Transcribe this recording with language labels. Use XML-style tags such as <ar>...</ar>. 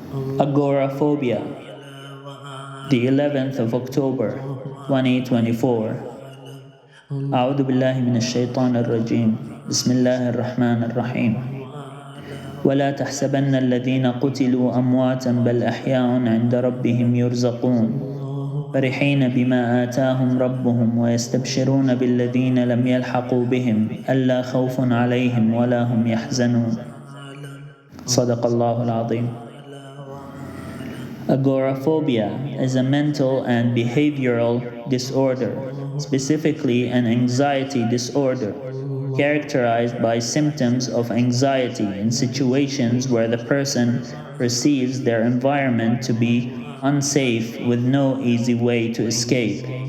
<en>Agoraphobia, the 11th of October, 2024.</en> <ar>أعوذ بالله من الشيطان الرجيم. بسم الله الرحمن الرحيم. ولا تحسبن الذين قتلوا أمواتا بل أحياء عند ربهم يرزقون فرحين بما آتاهم ربهم ويستبشرون بالذين لم يلحقوا بهم ألا خوف عليهم ولا هم يحزنون. صدق الله العظيم.</ar> <en>Agoraphobia is a mental and behavioral disorder, specifically an anxiety disorder, characterized by symptoms of anxiety in situations where the person perceives their environment to be unsafe with no easy way to escape,</en>